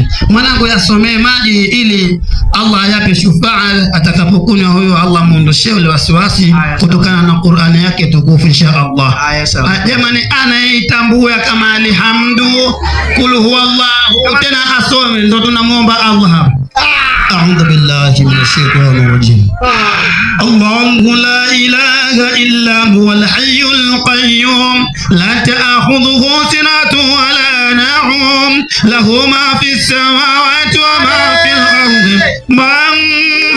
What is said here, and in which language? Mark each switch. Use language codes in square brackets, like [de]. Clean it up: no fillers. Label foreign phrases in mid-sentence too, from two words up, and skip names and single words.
[sw] Mwanangu yasomee maji ili Allah ayape shufaa atakapokunywa huyo, Allah muondoshee ule wasiwasi kutokana na Qur'ani yake tukufu [ar] إن شاء الله. [sw] Jamani, anaitambua kama [ar] الحمد قل هو الله, [sw] tena asome, ndo tunamuomba Allah hapa. [ar] أعوذ بالله من الشيطان الرجيم. الله لا إله إلا هو الحي القيوم لا تأخذه سنة ولا نوم له ما في السماوات وما في الأرض من ذا